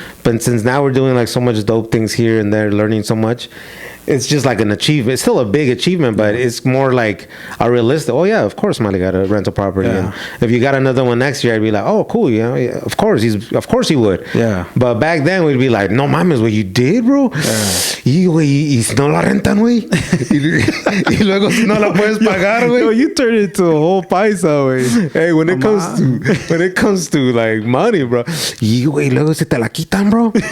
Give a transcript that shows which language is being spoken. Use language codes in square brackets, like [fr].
[en] But since now we're doing like so much dope things here and there, learning so much, it's just like an achievement. It's still a big achievement, but it's more like a realistic. Oh yeah, of course, Molly got a rental property, and if you got another one next year, I'd be like, oh cool, you know, yeah, of course he would. Yeah. But back then we'd be like, [es] no mames, [en] what you did, bro. [es] Y no la rentan, güey. Y luego si no la puedes pagar, güey. [en] Yo, you turned it into a whole paisa, güey. Hey, when it comes to like money, bro. [es] Y güey, luego se te la quitan, bro.